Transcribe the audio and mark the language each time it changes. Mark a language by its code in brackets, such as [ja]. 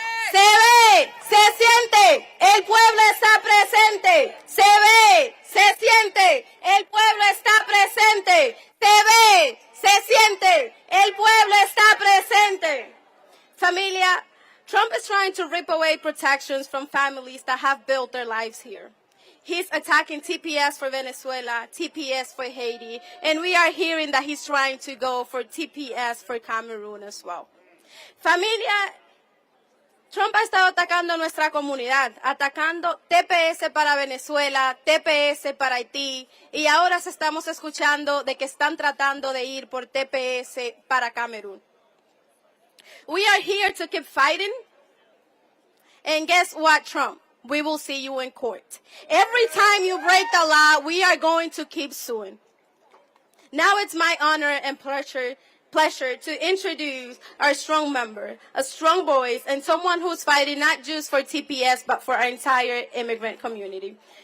[es] Se ve, se siente, el pueblo está presente. Se ve, se siente, el pueblo está presente. Se ve, se siente, el pueblo está presente. [en] Familia, Trump is trying to rip away protections from families that have built their lives here. He's attacking TPS for Venezuela, TPS for Haiti, and we are hearing that he's trying to go for TPS for Cameroon as well. [es] Familia, Trump ha estado atacando a nuestra comunidad, atacando TPS para Venezuela, TPS para Haití, y ahora estamos escuchando de que están tratando de ir por TPS para Camerún. [en] We are here to keep fighting, and guess what, Trump? We will see you in court. Every time you break the law, we are going to keep suing. Now it's my honor and pleasure to introduce our strong member, a strong voice, and someone who's fighting not just for TPS, but for our entire immigrant community.